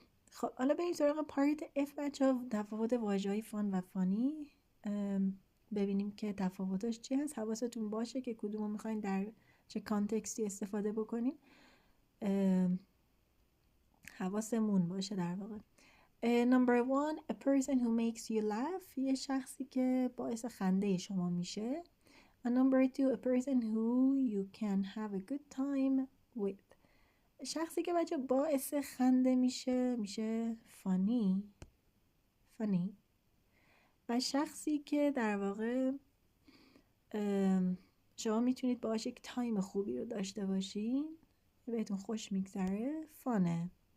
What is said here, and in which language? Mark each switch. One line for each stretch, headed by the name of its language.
Persian: خب حالا بریم سراغ پارت اف بچه ها. تفاوت واژه‌های فان و فانی. ببینیم که تفاوتاش چی هست. حواستون باشه که کدومو میخواین در چه کانتکستی استفاده بکنیم. حواسمون باشه در واقع.
English: Number 1, a person who makes you laugh.
Persian: یه شخصی که باعث خنده شما میشه.
English: And number 2, a person who you can have a good time with.
Persian: شخصی که بچه باعث خنده میشه funny. و شخصی که در واقع شما میتونید باهاش یک تایم خوبی رو داشته باشین، بهتون خوش میگذره، فانه.